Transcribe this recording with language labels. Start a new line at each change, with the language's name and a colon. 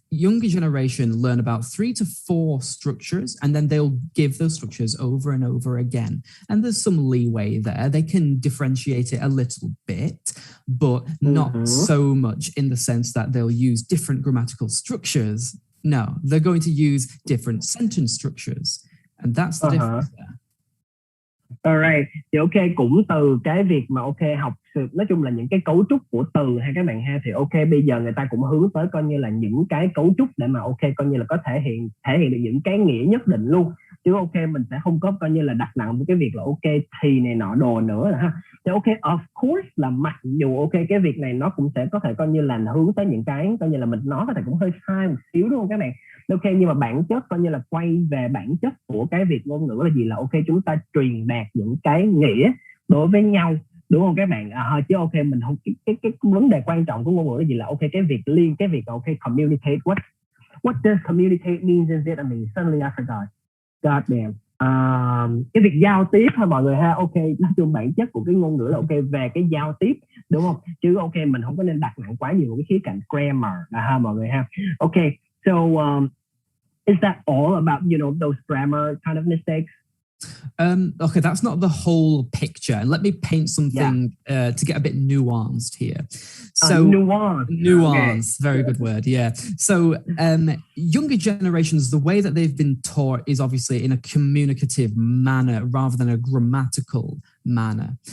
English: younger generation learn about 3 to 4 structures, and then they'll give those structures over and over again. And there's some leeway there. They can differentiate it a little bit, but not so much in the sense that they'll use different grammatical structures. No, they're going to use different sentence structures. And that's the difference there.
Vietnamese: Alright, thì ok, cũng từ cái việc mà ok học nói chung là những cái cấu trúc của từ hay các bạn ha, thì ok bây giờ người ta cũng hướng tới coi như là những cái cấu trúc để mà ok coi như là có thể hiện được những cái nghĩa nhất định luôn, chứ ok mình sẽ không có coi như là đặt nặng với cái việc là ok thì này nọ đồ nữa ha. Thì ok
English: of course
Vietnamese: là mặc dù ok cái việc này nó cũng sẽ có thể coi như là hướng tới những cái coi như là mình nói có thể cũng hơi sai một xíu đúng không các bạn. Ok, nhưng mà bản chất coi như là quay về bản chất của cái việc ngôn ngữ là gì, là ok chúng ta truyền đạt những cái nghĩa đối với nhau đúng không các bạn. Chứ ok mình không cái vấn đề quan trọng của ngôn ngữ là gì, là ok cái việc ok communicate,
English: what does communicate means in Vietnamese? Suddenly I forgot. God damn.
Vietnamese: Cái việc giao tiếp ha mọi người ha. Ok, nói chung bản chất của cái ngôn ngữ là ok về cái giao tiếp đúng không, chứ ok mình không có nên đặt nặng quá nhiều cái khía cạnh grammar ha mọi người ha.
English: Ok, so is that all about, you know, those grammar kind of mistakes? Okay, that's not the whole picture. And let me paint something to get a bit nuanced here. So nuance, okay. Very good word. Yeah. So younger generations, the way that they've been taught is obviously in a communicative manner rather than a grammatical manner.